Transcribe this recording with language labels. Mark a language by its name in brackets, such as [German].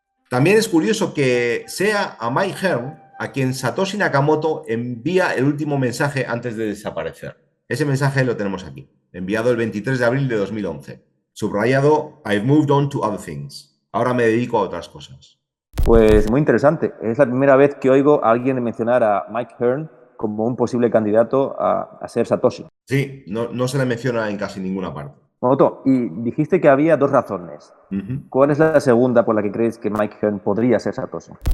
[Spanish] También es curioso que sea a Mike Hearn a quien Satoshi Nakamoto envía el último mensaje antes de desaparecer. Ese mensaje lo tenemos aquí, enviado el 23 de abril de 2011. Subrayado, [English] I've moved on to other things. [Spanish] Ahora me dedico a otras cosas. Pues muy interesante. Es la primera vez que oigo a alguien mencionar a Mike Hearn como un posible candidato a ser Satoshi. Sí, no se le menciona en casi ninguna parte. Moto, y dijiste que había dos razones. ¿Cuál es la segunda por la que crees que Mike Hearn podría ser Satoshi?